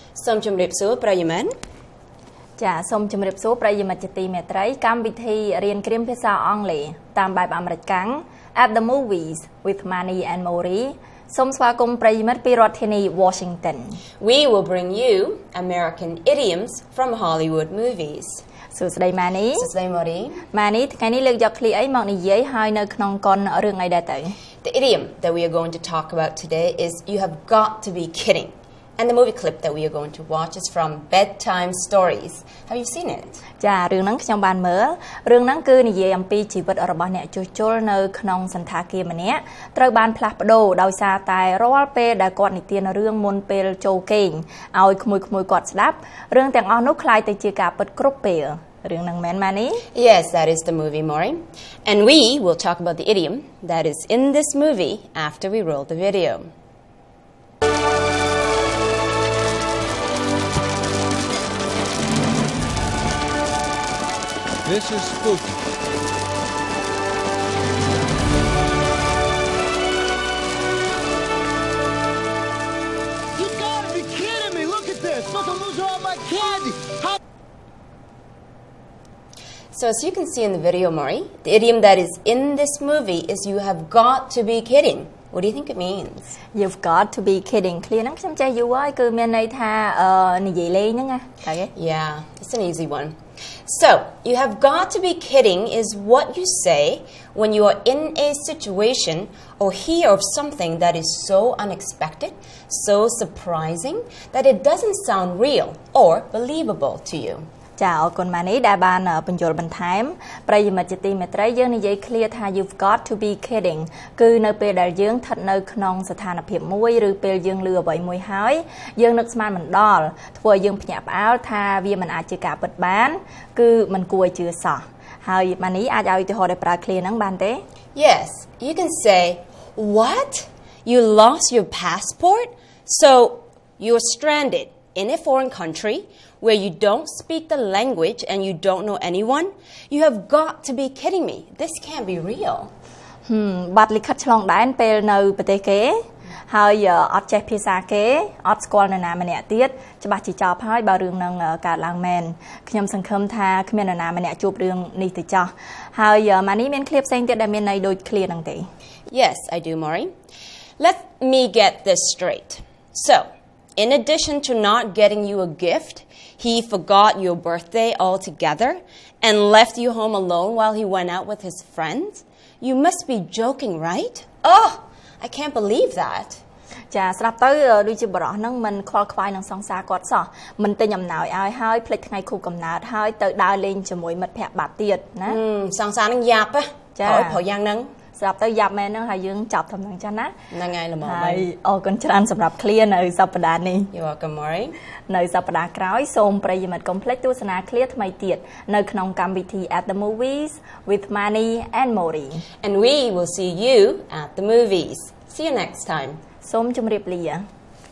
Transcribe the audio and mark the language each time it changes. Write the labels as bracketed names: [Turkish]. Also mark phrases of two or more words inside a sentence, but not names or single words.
[Khmer] សូមជម្រាបសួរប្រិយមិត្ត ចាសូមជម្រាបសួរប្រិយមិត្តជាទីមេត្រីកម្មវិធីរៀនគ្រាមភាសាអង់គ្លេសតាមបែបអាមេរិកកាំង At the Movies with Manny and Mori សូមស្វាគមន៍ប្រិយមិត្តពីរដ្ឋធានី Washington [English] We will bring you American idioms from Hollywood movies [Khmer] សួស្តី Manny សួស្តី Mori Manny ថ្ងៃនេះលើកយកឃ្លាអីមកនិយាយហើយនៅក្នុងកុនរឿងអីដែរទៅ [English] The idiom that we are going to talk about today is you have got to be kidding And the movie clip that we are going to watch is from Bedtime Stories. Have you seen it? [Khmer] ចារឿងហ្នឹងខ្ញុំបានមើលរឿងហ្នឹងគឺនិយាយអំពីជីវិតរបស់អ្នកជួសជុលនៅក្នុងសន្តាគារម្នាក់ត្រូវបានផ្លាស់ប្ដូរដោយសារតែរាល់ពេលដែលគាត់និទានរឿងមុនពេលចូលគេងឲ្យក្មួយៗគាត់ស្ដាប់រឿងទាំងអស់នោះคล้ายទៅជាការពិតគ្រប់ពេលរឿងហ្នឹងមែនម៉ានី [English] Yes, that is the movie, Maury. And we will talk about the idiom that is in this movie after we roll the video. This is spooky. You gotta be kidding me! Look at this! Look, I'm losing all my candy! So as you can see in the video, Maury, the idiom that is in this movie is you have got to be kidding. What do you think it means? You've got to be kidding [Khmer] ឃ្លាហ្នឹងខ្ញុំចេះយូរហើយគឺមានន័យថានិយាយលេងហ្នឹងណាតែគេ [English] Yeah, it's an easy one. So, you have got to be kidding is what you say when you are in a situation or hear of something that is so unexpected, so surprising, that it doesn't sound real or believable to you. [Khmer] ចាអរគុណម៉ានីដែលបានបញ្យល់បន្ថែមប្រិយមិត្តជាទីមេត្រីយើងនិយាយឃ្លាថា [English] You've got to be kidding [Khmer] គឺនៅពេលដែលយើងស្ថិតនៅក្នុងស្ថានភាពមួយឬពេលយើងលឺអ្វីមួយហើយយើងនឹកស្មានមិនដល់ធ្វើឲ្យយើងភ្ញាក់ផ្អើលថាវាមិនអាចជាការពិតបានគឺមិនគួរឲ្យជឿសោះហើយម៉ានីអាចឲ្យឧទាហរណ៍ដែលប្រើឃ្លាហ្នឹងបានទេ [English] Yes, you can say, What? You lost your passport? So, you're stranded in a foreign country where you don't speak the language and you don't know anyone? You have got to be kidding me. This can't be real. [Khmer] បាត់លិខិតឆ្លងដែនពេលនៅប្រទេសគេហើយអត់ចេះភាសាគេអត់ស្គាល់នរណាម្នាក់ទៀតច្បាស់ជាចប់ហើយបើរឿងនឹងកើតឡើងមែនខ្ញុំសង្ឃឹមថាគ្មាននរណាម្នាក់ជួបរឿងនេះទេចោះហើយម៉ានីមានឃ្លាផ្សេងទៀតដែលមានន័យដូចឃ្លាហ្នឹងទេ [English] Yes, I do, Maury. Let me get this straight. So, in addition to not getting you a gift, he forgot your birthday altogether and left you home alone while he went out with his friends? You must be joking, right? Oh, I can't believe that. [Khmer] ចាស្រាប់ទៅដូចជាបរិះហ្នឹងមិនខ្វល់ខ្វាយនឹងសង្សារគាត់សោះមិនទិញអំណោយឲ្យហើយភ្លេចថ្ងៃខួបកំណើតហើយទៅដើរលេងជាមួយមិត្តភ័ក្តិបាត់ទៀតណា សង្សារនឹងយ៉ាប់ចាព្រោះយ៉ាងហ្នឹង ស្រាប់ទៅយ៉ាប់មែនហ្នឹងហើយយើងចាប់ធំហ្នឹងចាណា ហ្នឹងហើយល្មម ហើយអរគុណច្រើនសម្រាប់ឃ្លានៅសប្តាហ៍នេះ [English] You're welcome, Maury. [Khmer] នៅសប្តាហ៍ក្រោយសូមប្រិយមិត្តកុំភ្លេចទស្សនាឃ្លាថ្មីទៀតនៅក្នុងកម្មវិធី At the Movies with Manny and Mori [English] And we will see you at the movies. See you next time. [Khmer] សូមជម្រាបលា